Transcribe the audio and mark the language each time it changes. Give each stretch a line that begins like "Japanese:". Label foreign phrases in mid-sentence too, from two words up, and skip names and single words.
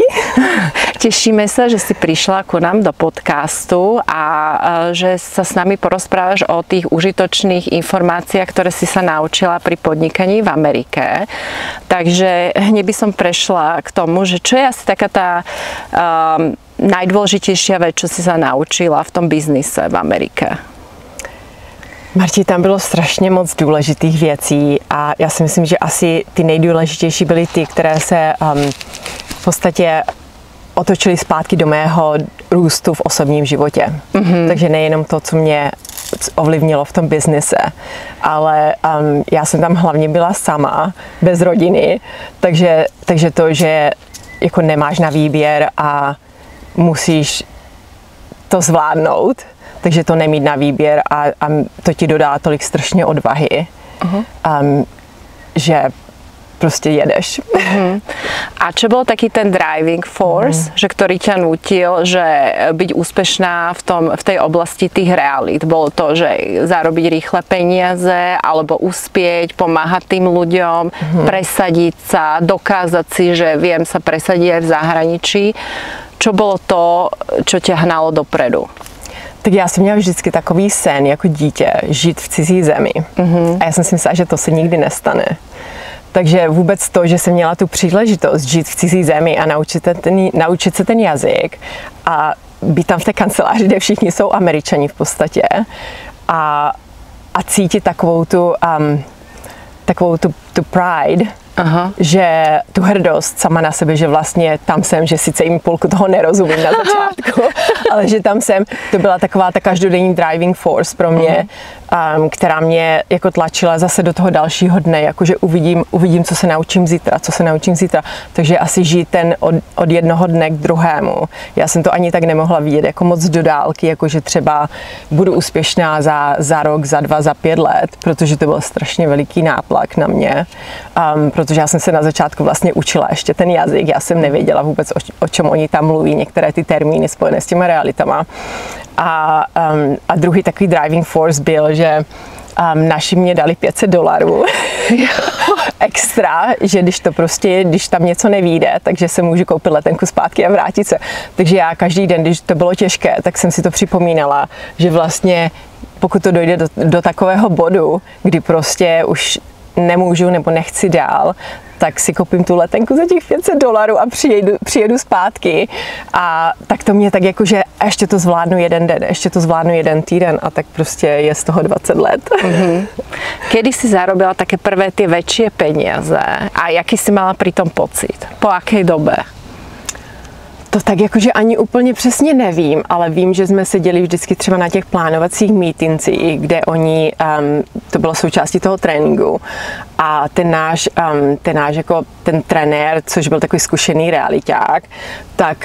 Slovak: Tešíme sa, že si prišla ku nám do podcastu a že sa s nami porozprávaš o tých užitočných informáciách, ktoré si sa naučila pri podnikaní v Amerike. Takže hneď by som prešla k tomu, že čo je asi taká tá najdôležitejšia vec, čo si sa naučila v tom biznise v Amerike?
Czech: Marti, tam bylo strašně moc důležitých věcí a já si myslím, že asi ty nejdůležitější byly ty, které se v podstatě otočily zpátky do mého růstu v osobním životě. Takže nejenom to, co mě ovlivnilo v tom biznise, ale já jsem tam hlavně byla sama, bez rodiny, takže to, že jako nemáš na výběr a musíš to zvládnout, takže to nemít na výběr a to ti dodá tolik strašně odvahy, že prostě jedeš.
Slovak: A čo bol taký ten
English: driving force,
Slovak: že ktorý ťa nutil, že byť úspešná v tej oblasti tých realít? Bolo to, že zarobiť rýchle peniaze, alebo uspieť, pomáhať tým ľuďom, presadiť sa, dokázať si, že viem sa presadiť aj v zahraničí. Čo bolo to, čo ťa hnalo dopredu?
Czech: Tak já jsem měla vždycky takový sen jako dítě, žít v cizí zemi. A já jsem si myslela, že to se nikdy nestane. Takže vůbec to, že jsem měla tu příležitost žít v cizí zemi a naučit se ten jazyk a být tam v té kanceláři, kde všichni jsou Američani v podstatě a cítit takovou tu pride, že tu hrdost sama na sebe, že vlastně tam jsem, že sice jim půlku toho nerozumím na začátku, ale že tam jsem, to byla taková ta každodenní
English: driving force
Czech: pro mě, která mě jako tlačila zase do toho dalšího dne, jakože uvidím, co se naučím zítra. Takže asi žít ten od jednoho dne k druhému. Já jsem to ani tak nemohla vidět jako moc do dálky, jakože třeba budu úspěšná za rok, za 2, za 5 let, protože to byl strašně veliký nátlak na mě, protože já jsem se na začátku vlastně učila ještě ten jazyk, já jsem nevěděla vůbec, o čem oni tam mluví, některé ty termíny spojené s těma realitama. A druhý takový
English: driving force
Czech: byl, že naši mě dali $500 extra, že když tam něco nevyjde, takže se můžu koupit letenku zpátky a vrátit se. Takže já každý den, když to bylo těžké, tak jsem si to připomínala, že vlastně pokud to dojde do takového bodu, kdy prostě už nemůžu nebo nechci dál, tak si koupím tu letenku za těch $500 a přijedu zpátky. A tak to mě tak jako, že ještě to zvládnu jeden den, ještě to zvládnu jeden týden a tak prostě je z toho 20 let.
Slovak: Kedy si zarobila také prvé tie väčšie peniaze a jaký si mala pri tom pocit? Po akej dobe?
Czech: To tak jakože ani úplně přesně nevím, ale vím, že jsme seděli vždycky třeba na těch plánovacích mítincích, kde oni, to bylo součástí toho tréninku a ten náš jako ten trenér, což byl takový zkušený realiťák, tak